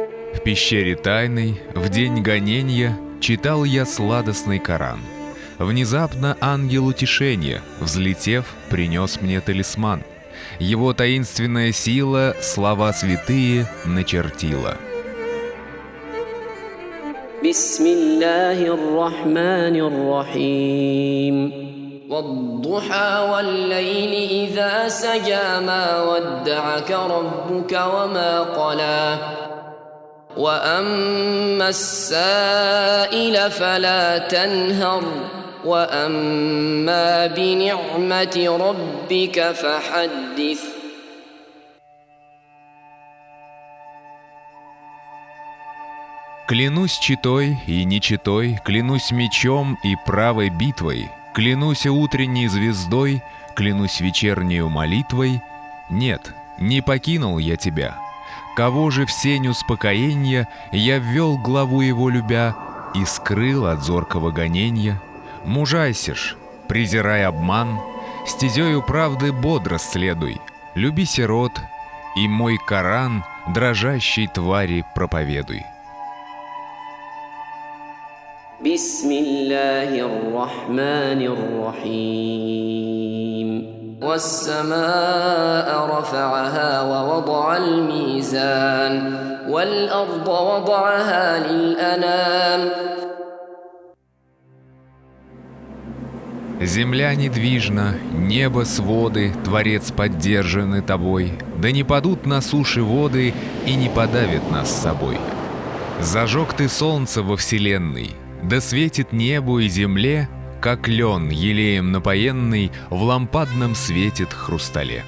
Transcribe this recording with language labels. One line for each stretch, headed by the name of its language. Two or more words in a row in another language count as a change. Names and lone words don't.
Russian: В пещере тайной, в день гонения, читал я сладостный Коран. Внезапно ангел утешения, взлетев, принес мне талисман. Его таинственная сила слова святые начертила.
Arabic: والضحى والليل إذا سجى ما ودعك ربك وما قلى وأما السائل فلا تنهر وأما بنعمة ربك فحدث.
Russian: Клянусь читой и нечитой, клянусь мечом и правой битвой, клянусь утренней звездой, клянусь вечернею молитвой. Нет, не покинул я тебя. Кого же в сень успокоенья я ввел главу его любя и скрыл от зоркого гоненья? Мужайся ж, презирай обман, стезею правды бодро следуй, люби сирот, и мой Коран дрожащей твари проповедуй.
Arabic: بسم الله الرحمن الرحيم والسماء رفعها ووضع الميزان والأرض وضعها للأنام.
Russian: Земля недвижна, небо своды, Творец поддержаны тобой, да не падут на суше воды и не подавят нас с собой. Зажег ты солнце во вселенной, да светит небу и земле, как лен, елеем напоенный, в лампадном светит хрустале.